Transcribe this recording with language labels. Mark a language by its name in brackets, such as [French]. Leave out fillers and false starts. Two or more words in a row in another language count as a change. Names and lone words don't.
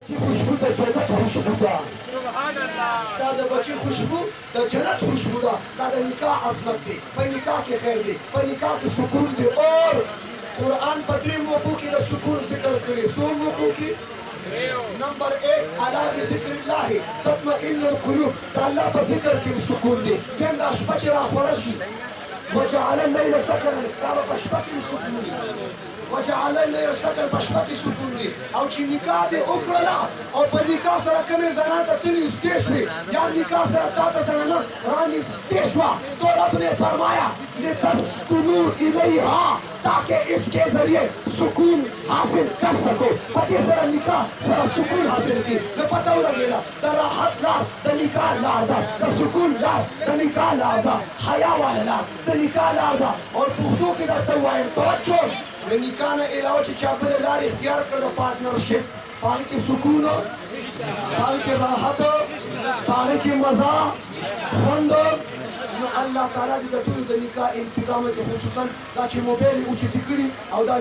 [Pashto] خوشبو د جنت خوشبو ده دا د بچي خوشبو د جنت خوشبو ده دا د نکاح عظمت دی په نکاح کې خیر دی په نکاح کې سکون دی اور قرآن په درې موقعو کې د سکون ذکر کړی څو موقعو کې نمبر 1 [Arabic] الا بذکر الله تطمئن القلوب [Pashto] دا الله په ذکر کې سکون دی کوم دا شپه چې راخوره شي [Arabic] وجعل الليل سكنا [Pashto] ستا به په شپه کې سکون دی [Arabic] وجعل الليل سكنا [Pashto] په شپه کې سکون دی او چې نکاح دې وکړله او په نکاح سره کومې زنان ته ته نږدې شوې یا نکاح سره تا ته زنانه رانږدې شوه [Urdu] تو رب نے فرمایا [Arabic] لتسکنوا الیہا [Urdu] تاکہ اس کے ذریعے سکون حاصل کر سکو [Pashto] پتی سره نکاح سره سکون حاصل کی نو پته ولګېده د راحت لار د نکاح لار ده د سکون لار د نکاح لار ده حیا والا لار د نکاح لار ده اور پښتو کې درته ووایم توجه د نکاح نه علاوه چې چا بلې لار اختیار کړ د پارټنرشپ پاهغې کې سکون پاهغې کې راحت پاهغې کې مزه خوند نو الله تعالی دې د ټولو د نکاح انتظام کې خصوصا دا چې موبایل یې اوچتې کړي او دا